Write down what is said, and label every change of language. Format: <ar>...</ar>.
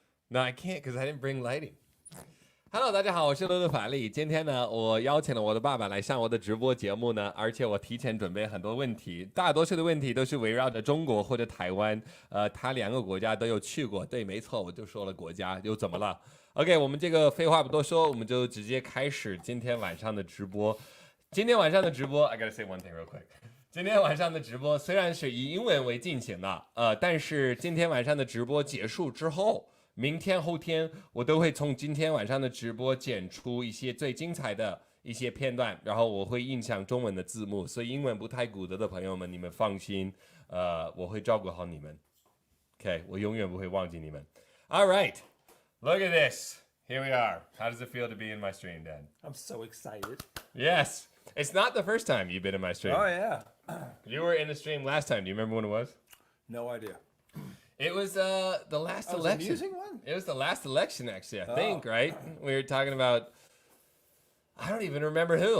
<en>No, I can't because I didn't bring lighting. Hello，</en> <zh>大家好，我是乐乐法力。今天呢，我邀请了我的爸爸来上我的直播节目呢，而且我提前准备很多问题，大多数的问题都是围绕着中国或者台湾，他两个国家都有去过。对，没错，我就说了国家，又怎么了 ？OK， 我们这个废话不多说，我们就直接开始今天晚上的直播。今天晚上的直播</zh> <en>，I gotta say one thing real quick。</en> <zh>今天晚上的直播虽然是以英文为进行的，但是今天晚上的直播结束之后。明天后天我都会从今天晚上的直播剪出一些最精彩的一些片段，然后我会印上中文的字幕，所以英文不太骨折的朋友们，你们放心，我会照顾好你们。 OK， 我永远不会忘记你们。</zh> <en>All right, look at this. Here we are. How does it feel to be in my stream, Dad? I'm so excited. Yes, it's not the first time you've been in my stream. Oh yeah. You were in the stream last time. Do you remember when it was? No idea. It was the last election. The music one? It was the last election, actually, I think, right? We were talking about, I don't even remember who.</en>